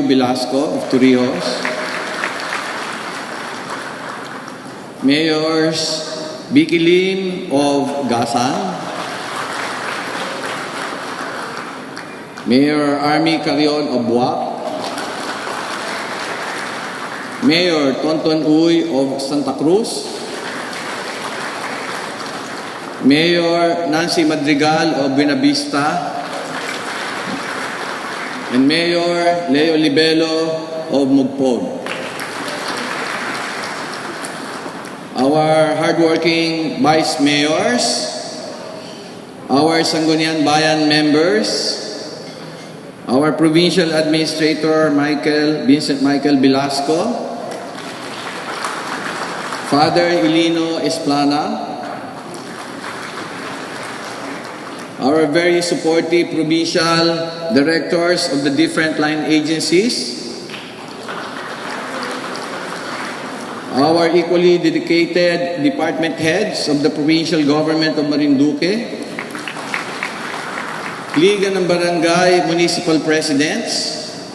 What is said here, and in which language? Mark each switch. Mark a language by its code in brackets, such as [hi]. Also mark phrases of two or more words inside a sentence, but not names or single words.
[en] Velasco of Torrijos, Mayors Vicky Lim of Gasan, Mayor Army Carion of Buwak, Mayor Tonton Uy of Santa Cruz, Mayor Nancy Madrigal of Buenavista, and Mayor Leo Libelo of Mugpog. Our hardworking vice mayors, our Sangguniang Bayan members, our provincial administrator Vincent Michael Velasco, Father Elino Esplana, our very supportive provincial directors of the different line agencies, our equally dedicated department heads of the provincial government of Marinduque, Liga ng Barangay Municipal Presidents,